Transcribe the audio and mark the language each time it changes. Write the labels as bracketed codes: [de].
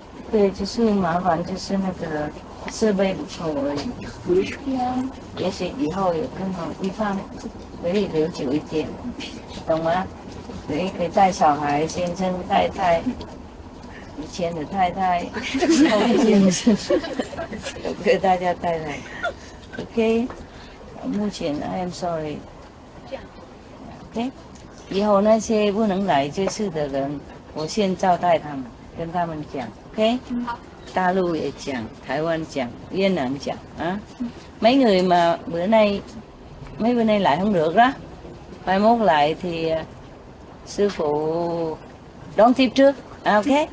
[zh] 对，就是麻烦，就是那个设备不错而已。也许以后有更好的地方。可以留久一点，懂吗？可以带小孩、先生、太太，以前的太太，后面的先生，都可以大家带来。 [en] OK， [zh] 目前 [en] I am sorry。 [zh] OK， 以后那些不能来这次的人，我先招待他们，跟他们讲。 OK， 大陆也讲，台湾讲，越南讲啊。 [vi] mấy người mà mấy bữa nay lại không được đó, mai mốt lại thì sư phụ đón tiếp trước, ok?